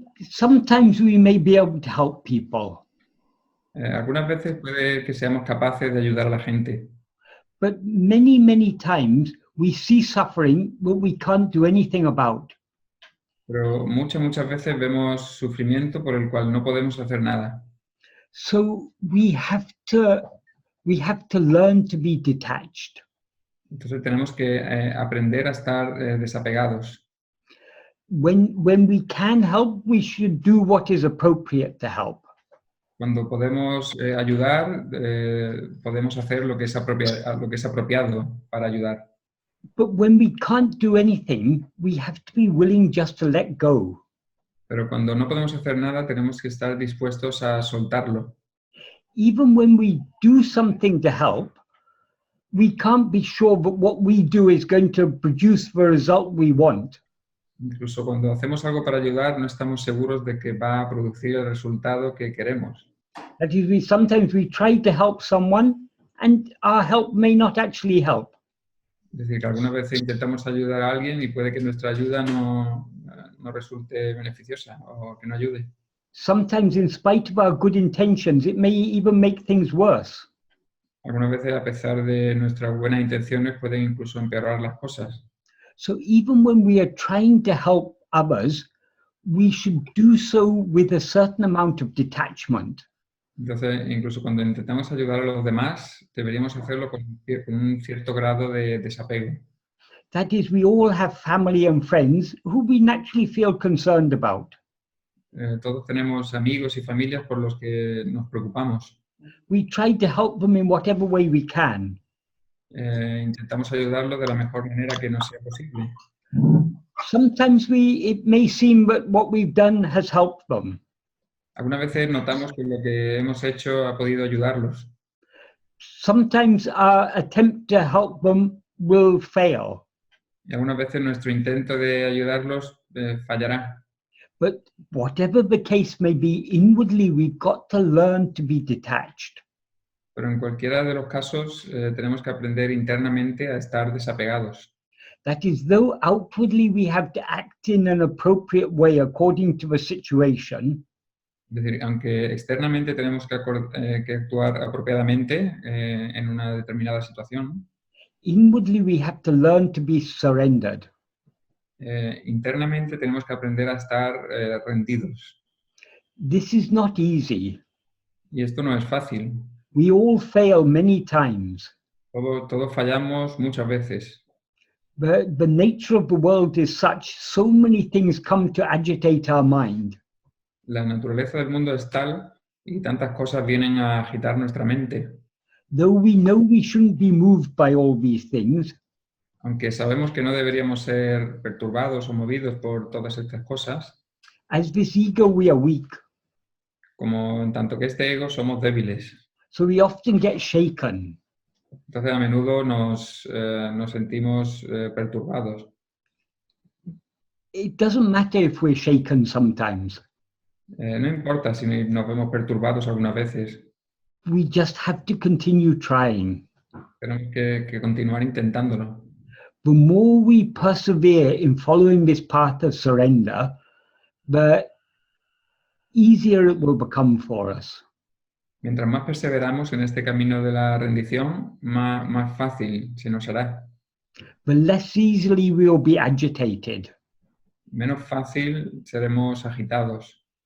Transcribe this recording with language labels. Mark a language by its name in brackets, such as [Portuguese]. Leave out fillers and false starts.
[English] Sometimes we may be able to help people. [Spanish] Algunas veces puede que seamos capaces de ayudar a la gente. [English] But many, many times we see suffering that we can't do anything about. [Spanish] Pero muchas veces vemos sufrimiento por el cual no podemos hacer nada. [English] So we have to learn to be detached. [Spanish] Entonces tenemos que aprender a estar desapegados. [English] When we can help, we should do what is appropriate to help. [Spanish] Cuando podemos ayudar, podemos hacer lo que es apropiado para ayudar. [English] But when we can't do anything, we have to be willing just to let go. [Spanish] Pero cuando no podemos hacer nada, tenemos que estar dispuestos a soltarlo. [English] Even when we do something to help, we can't be sure that what we do is going to produce the result we want. [Spanish] Incluso cuando hacemos algo para ayudar, no estamos seguros de que va a producir el resultado que queremos. [English] That is, sometimes we try to help someone and our help may not actually help. [Spanish] Es decir, que algunas veces intentamos ayudar a alguien y puede que nuestra ayuda no resulte beneficiosa o que no ayude. [English] Sometimes, in spite of our good intentions, it may even make things worse. [Spanish] Algunas veces, a pesar de nuestras buenas intenciones, pueden incluso empeorar las cosas. [English] So even when we are trying to help others, we should do so with a certain amount of detachment. [Spanish] Entonces, incluso cuando intentamos ayudar a los demás, deberíamos hacerlo con un cierto grado de desapego. [English] That is, we all have family and friends who we naturally feel concerned about. [Spanish] Todos tenemos amigos y familias por los que nos preocupamos. [English] We try to help them in whatever way we can. [Spanish] Intentamos ayudarlos de la mejor manera que nos sea posible. [English] Sometimes it may seem that what we've done has helped them. [Spanish] Algunas veces notamos que lo que hemos hecho ha podido ayudarlos. [English] Sometimes our attempt to help them will fail. [Spanish] Y algunas veces nuestro intento de ayudarlos fallará. [English] But whatever the case may be, inwardly we've got to learn to be detached. [Spanish] Pero en cualquiera de los casos tenemos que aprender internamente a estar desapegados. [English] That is, though outwardly we have to act in an appropriate way according to the situation, [Spanish] Es decir, aunque externamente tenemos que actuar apropiadamente en una determinada situación, [English] inwardly we have to learn to be surrendered. [Spanish] internamente tenemos que aprender a estar rendidos. [English] This is not easy. [Spanish] Y esto no es fácil. [English] We all fail many times. [Spanish] Todos fallamos muchas veces. [English] The nature of the world is such, so many things come to agitate our mind. [Spanish] La naturaleza del mundo es tal y tantas cosas vienen a agitar nuestra mente. [English] Though we know we shouldn't be moved by all these things, [Spanish] aunque sabemos que no deberíamos ser perturbados o movidos por todas estas cosas, [English] as this ego we are weak. [Spanish] como en tanto que este ego somos débiles. [English] So we often get shaken. [Spanish] Entonces a menudo nos sentimos perturbados. [English] It doesn't matter if we're shaken sometimes. [Spanish] No importa si nos vemos perturbados algunas veces, [English] We just have to continue trying. [Spanish] tenemos que continuar intentándolo. [English] The more we persevere in following this path of surrender, the easier it will become for us. [Spanish] Mientras más perseveramos en este camino de la rendición, más fácil se nos hará. [English] The less easily we will be agitated. [Spanish] Menos fácil seremos agitados.